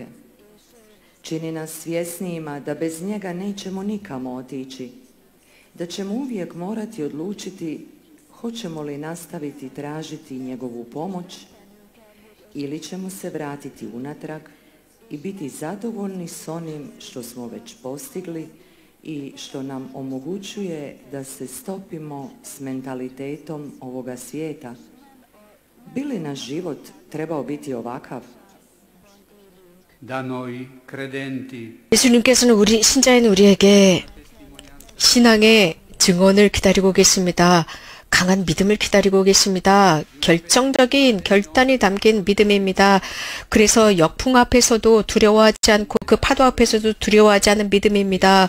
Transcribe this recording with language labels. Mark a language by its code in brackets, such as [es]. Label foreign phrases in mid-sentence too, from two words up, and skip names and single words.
[hr] Čini nas svjesnijima da bez njega nećemo nikamo otići, da ćemo uvijek morati odlučiti hoćemo li nastaviti tražiti njegovu pomoć ili ćemo se vratiti unatrag i biti zadovoljni s onim što smo već postigli i što nam omogućuje da se stopimo s mentalitetom ovoga svijeta. Bi li naš život trebao biti ovakav? [it] da noi credenti [ko] 예수님께서는 신자인 우리에게 신앙의 증언을 기다리고 계십니다. 강한 믿음을 기다리고 계십니다. 결정적인 결단이 담긴 믿음입니다. 그래서 역풍 앞에서도 두려워하지 않고 그 파도 앞에서도 두려워하지 않은 믿음입니다.